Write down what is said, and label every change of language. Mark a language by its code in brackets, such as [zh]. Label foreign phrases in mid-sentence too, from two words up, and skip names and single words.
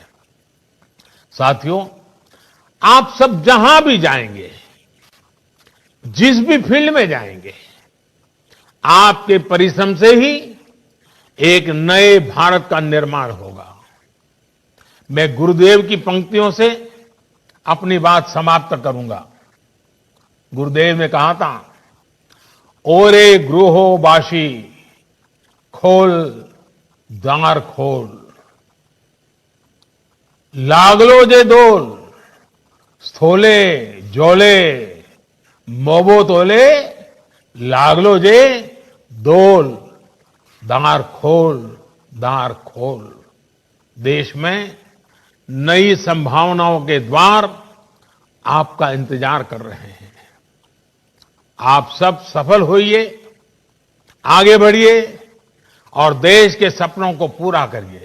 [hi] साथियों, आप सब जहां भी जाएंगे, जिस भी फील्ड में जाएंगे, आपके परिश्रम से ही एक नए भारत का निर्माण होगा। मैं गुरुदेव की पंक्तियों से अपनी बात समाप्त करूंगा। गुरुदेव ने कहा था, [bn] ওরে গৃহবাসী খোল্ দ্বার খোল্, লাগল যে দোল স্থলে জলে বনতলে, লাগল যে দোল দ্বার খোল্ দ্বার খোল্। [hi] देश में नई संभावनाओं के द्वार आपका इंतजार कर रहे हैं। आप सब सफल होइए, आगे बढ़िए और देश के सपनों को पूरा करिए।